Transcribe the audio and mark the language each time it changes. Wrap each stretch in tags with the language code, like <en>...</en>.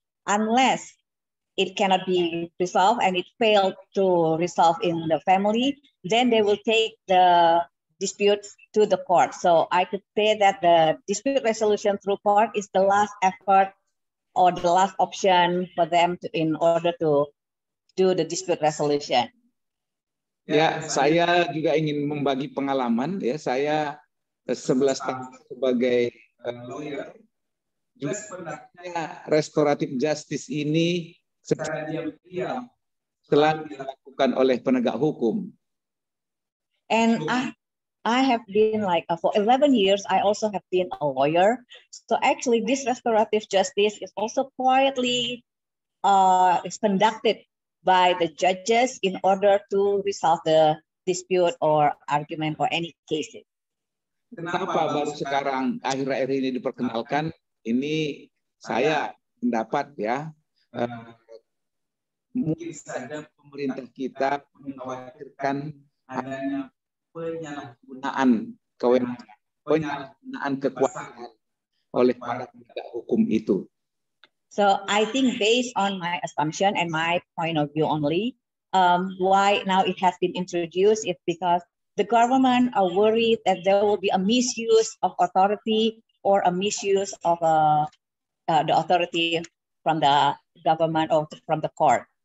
<en>Unless it cannot be resolved and it failed to resolve in the family, then they will take the dispute to the court. So I could say that the dispute resolution through court is the last effort or the last option for them in order to do the dispute resolution?</en> <id>Ya, saya juga ingin membagi pengalaman. Ya, saya 11 tahun sebagai lawyer. Juga sebenarnya restoratif justice ini secara diam-diam selalu dilakukan oleh penegak hukum.</id> <en>And I have been like for 11 years, I also have been a lawyer. So actually this restorative justice is also quietly is conducted by the judges in order to resolve the dispute or argument or any cases.</en> <id>Kenapa baru sekarang akhir-akhir ini diperkenalkan? Ini saya pendapat ya, mungkin saja pemerintah kita mengkhawatirkan adanya penyalahgunaan kewenangan, penyalahgunaan kekuasaan oleh para penegak hukum itu.</id> <en>So I think based on my assumption and my point of view only, why now it has been introduced is because the government are worried that there will be a misuse of authority or a misuse of the authority from the government or from the court.</en>